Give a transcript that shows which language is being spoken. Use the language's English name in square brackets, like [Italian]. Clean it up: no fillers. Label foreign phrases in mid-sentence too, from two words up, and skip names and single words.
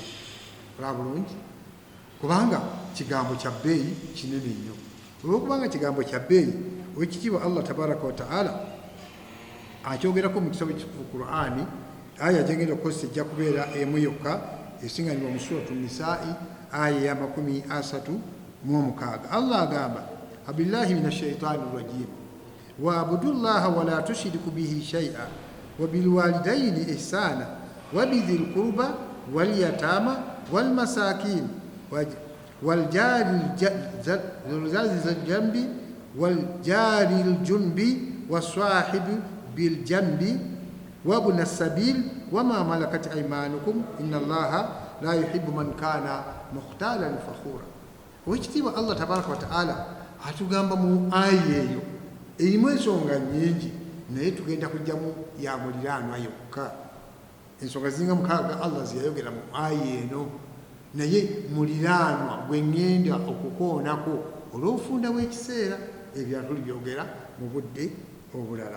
[Ganda] Olaba bulungi kubanga kigambo kya bbeeyi kinene nnyo. Olwokubanga kigambo kya bbeeyi owekitiibwa [Arabic] الله تبارك وتعالى [Ganda] akyogerako mu kitabo kitukuvu Qur'ani, aya gyengenda okukozesa ejja kubeera emu yokka esinganibwa mu suratu Nisaa'i aya ya 36. Allah agamba [Arabic] أعوذ بالله من الشيطان الرجيم واعبدوا الله ولا تشركوا به شيئا وبالوالدين إحسانا وبذي القربى واليتامى والمساكين والجار جنبي والجار الجنب والصاحب بالجنب وابن السبيل وما ملكت أيمانكم إن الله لا يحب من كان مختالا فخورا. [Ganda] Owekitiibwa [Arabic] الله تبارك وتعالى [Ganda] atugamba mu aya eyo erimu ensonga nnyingi naye tugenda kujjamu ya muliraanwa yokka. Ensonga zinga 6 Allah ziyayogera mu aya eno, naye muliraanwa gwe ŋŋenda okukoonako olw'obufunda bw'ekiseera ebyo tulibyogera mu budde obulala.